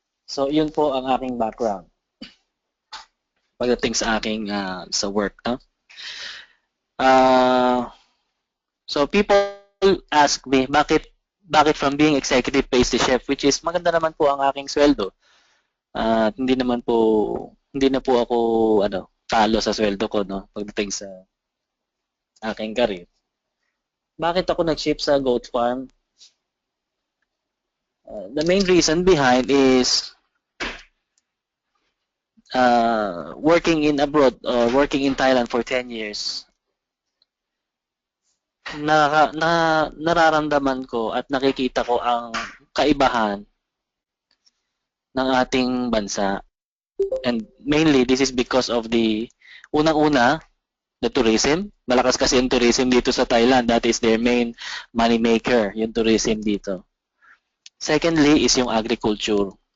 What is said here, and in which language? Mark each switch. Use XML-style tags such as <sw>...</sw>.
<tl>So, yun po ang aking background pagdating sa aking sa work. No?</tl> <en>So, people ask me,</en> <tl>bakit</tl> <en>from being executive pastry chef, which is</en> <tl>maganda naman po ang aking sweldo. Hindi na po ako talo sa sweldo ko, no, pagdating sa aking career. Bakit ako nag-shift sa goat farm?</tl> <en>The main reason behind is working in abroad or working in Thailand for 10 years.</en> <tl>Nararamdaman ko at nakikita ko ang kaibahan ng ating bansa.</tl> <en>And mainly, this is because of the</en> <tl>unang-una,</tl> <en>the tourism.</en> <tl>Malakas kasi yung</tl> <en>tourism dito sa Thailand. That is their main money maker,</en> <tl>yung tourism dito.</tl> <en>Secondly is</en> <tl>yung</tl> <en>agriculture.</en>